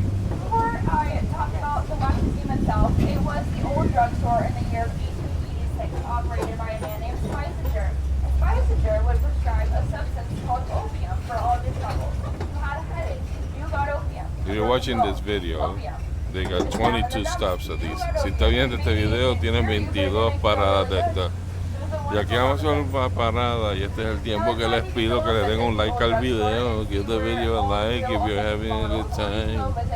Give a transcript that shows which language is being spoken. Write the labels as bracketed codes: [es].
[en] Before I talked about the Wax Museum itself, it was the old drugstore in the year of 1886, operated by a man named Spicinger. And Spicinger would prescribe a substance called opium for all of your troubles. If you had a headache, you got opium. If you're watching this video, they got 22 stops at these. [es] Si está viendo este video, tienen 22 paradas de estas. Y aquí vamos a hacer una parada y este es el tiempo que les pido que le den un like al video. [en] Give the video a like if you're having a good time.